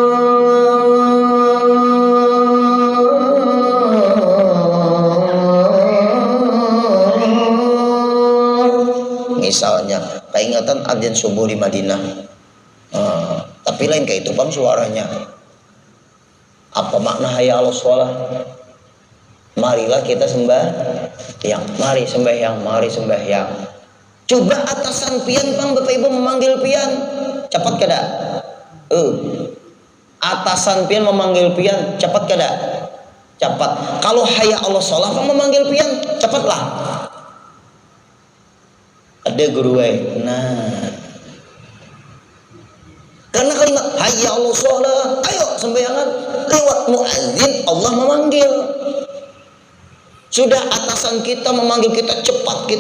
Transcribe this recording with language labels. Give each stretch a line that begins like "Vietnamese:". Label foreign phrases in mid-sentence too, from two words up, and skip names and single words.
Indonesian: Misalnya peringatan adzan subuh di Madinah.
Banjar: Tapi lain kayak itu bang suaranya.
Indonesian: Apa makna
Arabic: حي على الصلاة?
Indonesian: Marilah kita sembahyang, mari sembahyang, mari sembahyang.
Banjar: Coba atasan pian bang, Bapak Ibu memanggil pian, cepat kada? Atasan pian memanggil pian, cepat kada? Cepat. Kalau
Arabic: حي على الصلاة
Banjar: bang memanggil pian, cepatlah. Ada guru karena kalimat
Arabic: حي على الصلاة,
Banjar: ayo sembayangan, lewat muadzin Allah memanggil.
Indonesian: Sudah atasan kita memanggil kita, cepat kita.